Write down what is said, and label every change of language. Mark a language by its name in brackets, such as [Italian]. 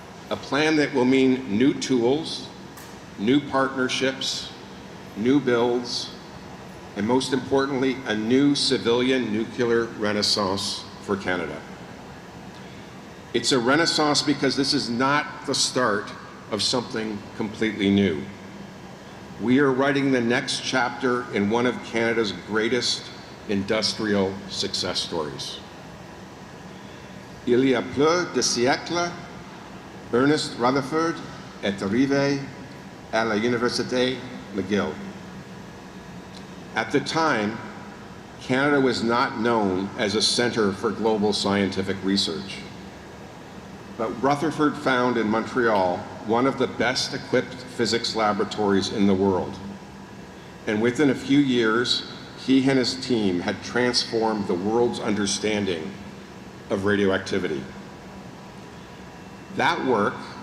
[English] A plan that will mean new tools, new partnerships, new builds, and most importantly, a new civilian nuclear renaissance for Canada. It's a renaissance because this is not the start of something completely new. We are writing the next chapter in one of Canada's greatest industrial success stories. [French] Il y a plus de siècles, Ernest Rutherford est arrivé à la Université McGill. [English] At the time, Canada was not known as a center for global scientific research. But Rutherford found in Montreal one of the best equipped physics laboratories in the world. And within a few years, he and his team had transformed the world's understanding of radioactivity. That work